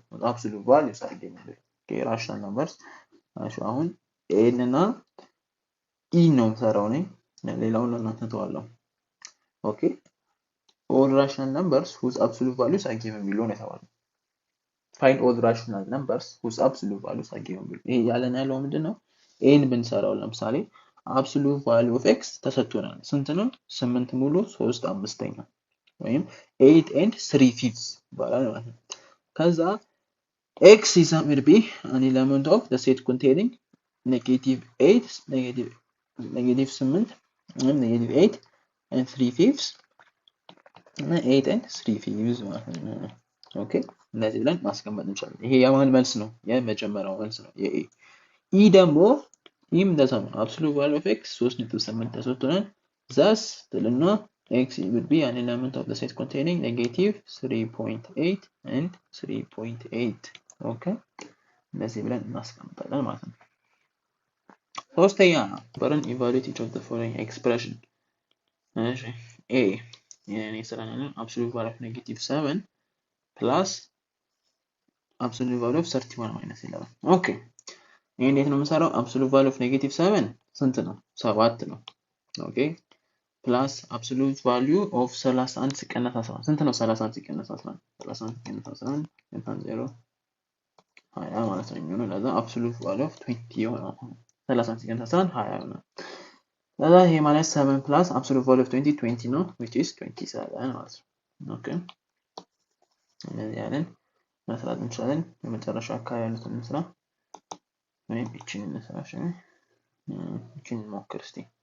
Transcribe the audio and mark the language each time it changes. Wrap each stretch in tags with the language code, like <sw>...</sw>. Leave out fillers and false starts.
<am>absolute values are given below. okay rational numbers አሁን n እና e ነው የምሰራው ነኝ፣ ሌላውን ለእናንተ ተዋለው። ኦኬ all rational numbers whose absolute values are given below ነው የተባለው።</am> <en>find all rational numbers whose absolute values are given below።</en> <am>ይሄ ያለን ያለው ምንድነው? n ብንሰራው ለምሳሌ absolute value of x ተሰጥቶናል። ስንት ነው? 8 ሙሉ 3 አምስተኛ ወይም 8 and 3/5 ይባላል ማለት ነው። ከዛ</am> <en>x is going to be an element of the set containing negative 8 negative 8 negative 8 and 3/5</en> <am>እና 8 and 3/5 ማለት ነው። ኦኬ እንደዚህ ብለን ማስቀመጥ እንችላለን። ይሄ የማን መልስ ነው? የመጀመሪያው መልስ ነው የኤ። ኢ ደግሞ ይህም እንደዛ ነው። absolute value of x 3.8 ተሰጥቶናል። thus ትልና</am> <en>x would be an element of the set containing negative 3.8 and 3.8</en> <am>okay እንደዚህ ብለን እናስቀምጣለን ማለት ነው። ሶስተኛ በረን</am> <en>evaluate each of the following expression</en> <am>እሺ a የኔ ስራ ነው absolute value of negative 7 plus absolute value of 31 minus 11 ኦኬ ይሄ እንዴት ነው የምሰራው? absolute value of negative 7 ስንት ነው? 7 ነው ኦኬ ፕላስ absolute value of 31 ሲቀነስ 11 ስንት ነው? 31 ሲቀነስ 11 31 ሲቀነስ 11 እንኳን 0 20 ማለት ነው የሚሆነው ለዛ absolute value of 20 ይሆናል 30 ሲቀነስ 11 20 ይሆናል ለዛ ይሄ ማለት 7 plus absolute value of 20 20 ነው</am> <en>which is 27</en> <am>ማለት ነው ኦኬ ስለዚህ ያለን መስራት እንችላለን የመጨረሻ አካባቢ ያሉትን እንስራ ወይም እቺን እንስራ እሺ እቺን ሞክር እስቲ</am>